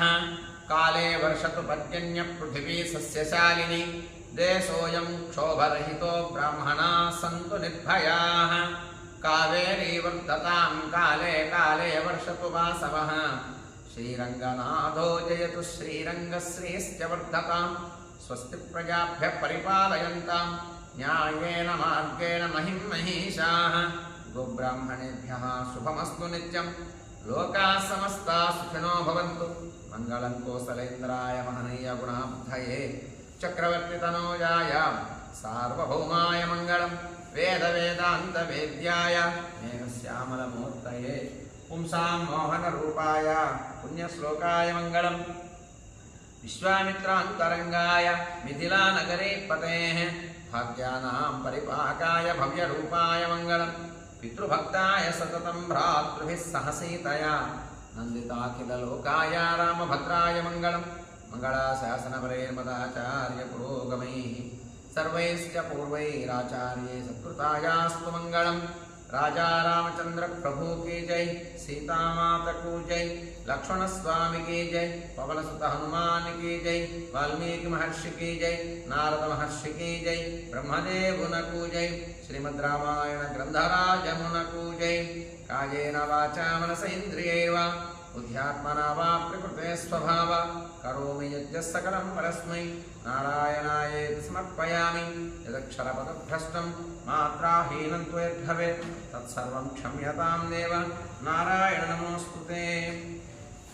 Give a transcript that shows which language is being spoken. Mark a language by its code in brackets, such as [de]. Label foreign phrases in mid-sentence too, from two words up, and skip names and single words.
[sa] కాలే వర్షతు పర్జన్య పృథివీ సస్యశాలిని దేశోయం క్షోభరహితో బ్రాహ్మణాః సంతు నిర్భయాః కావేరీ వర్ధతాం కాలే కాలే వర్షతు వాసవః శ్రీరంగనాథో జయతు శ్రీరంగశ్రీశ్చ వర్ధతాం స్వస్తి ప్రజాభ్యః పరిపాలయంతాం న్యాయేన మార్గేణ మహిం మహీషాః గోబ్రాహ్మణేభ్యః శుభమస్తు నిత్యం లోకాః సమస్తాః సుఖినో భవంతు మంగళం కోసలేంద్రాయ మహనీయ గుణాబ్ధయే చక్రవర్తి తనూజాయ సార్వభౌమాయ మంగళం వేద వేదాంత వేద్యాయ మేఘశ్యామలమూర్తయే పుంసాం మోహన రూపాయ పుణ్యశ్లోకాయ మంగళం విశ్వామిత్రాంతరంగాయ మిథిలా నగరే పతేః భాగ్యానాం పరిపాకాయ భవ్యరూపాయ మంగళం పితృభక్తాయ సతతం భ్రాతృభిः సహ సీతయా నందితాఖిలలోకాయ రామభద్రాయ మంగళం మంగళాశాసనపరైర్మదాచార్య పురోగమైః సర్వైశ్చ పూర్వైరాచార్యై సత్కృతాయాస్తు మంగళం [hi] राजा रामचंद्र प्रभु की जय, सीता माता को जय, लक्ष्मण स्वामी की जय, पवन सुत हनुमान की जय, वाल्मीकि महर्षि की जय, नारद महर्षि की जय, ब्रह्मदेव को जय, श्रीमद् रामायण ग्रंथराज को जय। [sa] कायेन वाचा मनसेन्द्रियैर्वा बुद्ध्यात्मना वा प्रकृते स्वभाव करोमि यज्ञः सकलं परस्मै नारायणायेति समर्पयामि। यदक्षरपदभ्रष्टं मात्राहीनं तु यद्भवेत् तत्सर्वं क्षम्यतां देव नारायण नमोऽस्तुते।